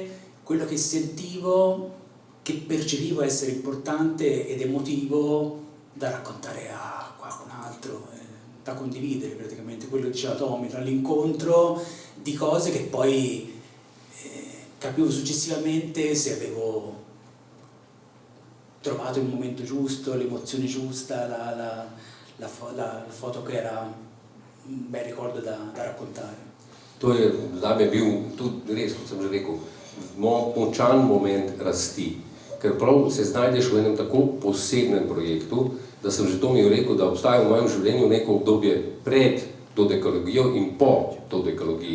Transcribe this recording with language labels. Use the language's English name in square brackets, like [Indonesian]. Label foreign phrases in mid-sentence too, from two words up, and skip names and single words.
[Italian] quello che sentivo, che percepivo essere importante ed emotivo da raccontare a qualcun altro, da condividere praticamente, quello che diceva Tommy, l'incontro di cose che poi capivo successivamente se avevo trovato il momento giusto, l'emozione giusta, la foto che era un bel ricordo da raccontare. [Slovenian] To je zame bil tudi res, kot sem že rekel, močan moment rasti, ker prav se znajdeš v enem tako posebnem projektu, da sem že Tomiju rekel, da obstaja v mojem življenju neko obdobje pred dodekalogijo in po dodekalogiji.